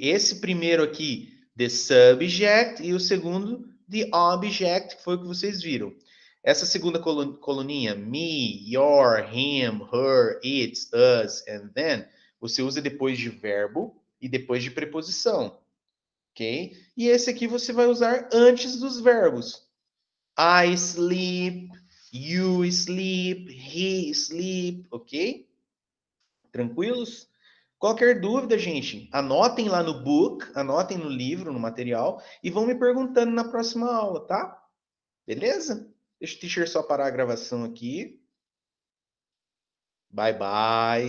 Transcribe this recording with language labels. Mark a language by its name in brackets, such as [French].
[Portuguese] Esse primeiro aqui, [English] the subject, [Portuguese] e o segundo, [English] the object, [Portuguese] que foi o que vocês viram. Essa segunda coluninha, [English] me, your, him, her, its, us, and then, [Portuguese] você usa depois de verbo e depois de preposição. Ok? E esse aqui você vai usar antes dos verbos. [English] I sleep, you sleep, he sleep, ok? [Portuguese] Tranquilos? Qualquer dúvida, gente, anotem lá no book, anotem no livro, no material, e vão me perguntando na próxima aula, tá? Beleza? Deixa o teacher só parar a gravação aqui. [English] Bye, bye.